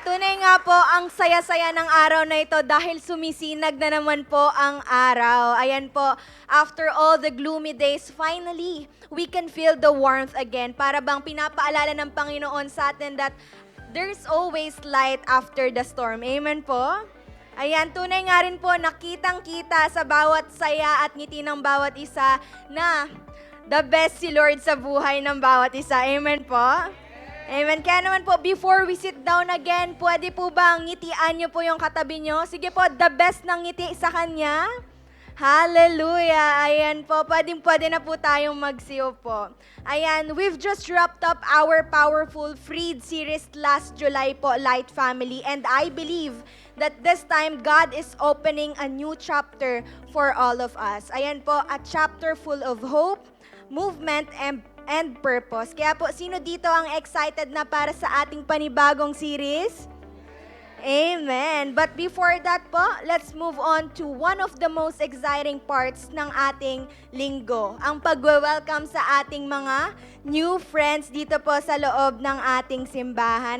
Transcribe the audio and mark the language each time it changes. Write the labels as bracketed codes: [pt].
[tl] Tunay nga po ang saya-saya ng araw na ito dahil sumisinag na naman po ang araw. Ayan po, [en] after all the gloomy days, finally, we can feel the warmth again. [tl] Para bang pinapaalala ng Panginoon sa atin [en] that there's always light after the storm. [tl] Amen po? Ayan, tunay nga rin po, nakitang-kita sa bawat saya at ngiti ng bawat isa na [en] the best [tl] si Lord sa buhay ng bawat isa. Amen po? Amen. Kaya naman po, [en] before we sit down again, [tl] pwede po bang ngitian niyo po yung katabi niyo? Sige po, the best ng ngiti sa Kanya. Hallelujah! Ayan po, pwede na po tayong magsiyo po. [en] Ayan, we've just wrapped up our powerful Freed series last July po, Light Family. And I believe that this time, God is opening a new chapter for all of us. Ayan po, a chapter full of hope, movement, and purpose. [tl] Kaya po, sino dito ang excited na para sa ating panibagong series? Amen. [en] But before that po, let's move on to one of the most exciting parts [tl] ng ating linggo. Ang pagwe-welcome sa ating mga new friends dito po sa loob ng ating simbahan.